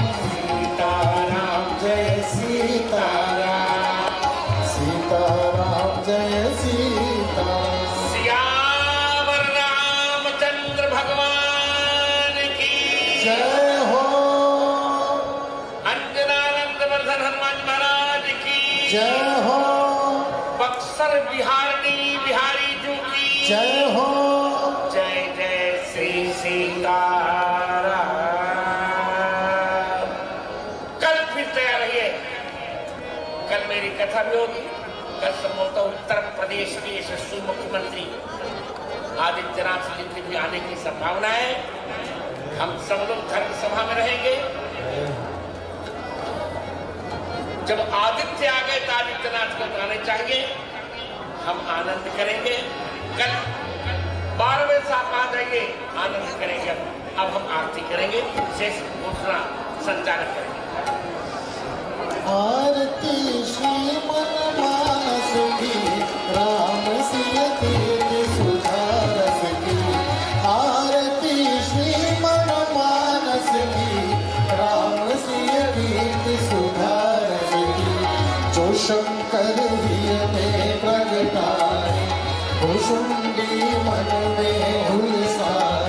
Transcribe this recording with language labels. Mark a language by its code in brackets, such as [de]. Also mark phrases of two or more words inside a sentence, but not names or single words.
[hi] सीताराम जय सीताराम, सीताराम जय सीताराम। सियावर रामचंद्र भगवान की जय हो, अंजनानंद वर्धन हनुमान महाराज की जय हो, बक्सर बिहारी जू की जय हो। जय जय श्री सीताराम। कल फिर तैयार रहिए, कल मेरी कथा भी होगी। कल संभवतः उत्तर प्रदेश के यशस्वी मुख्यमंत्री आदित्यनाथ जी के भी आने की संभावना है। हम सब लोग धर्म सभा में रहेंगे। जब आदित्य आ गए तो आदित्यनाथ को गाने चाहिए, हम आनंद करेंगे। कल 12वें साथ आ जाइए, आनंद करेंगे। अब हम आरती करेंगे, शेष घोषणा संचालक करेंगे। आरती श्री मन मानस की, राम सिय कीर्ति सुधारस की। आरती श्री मन मानस की, राम सिय कीर्ति सुधारस की। जो शंकर हृदय में प्रगटाए, भुषुंडी मन में हुलसाए।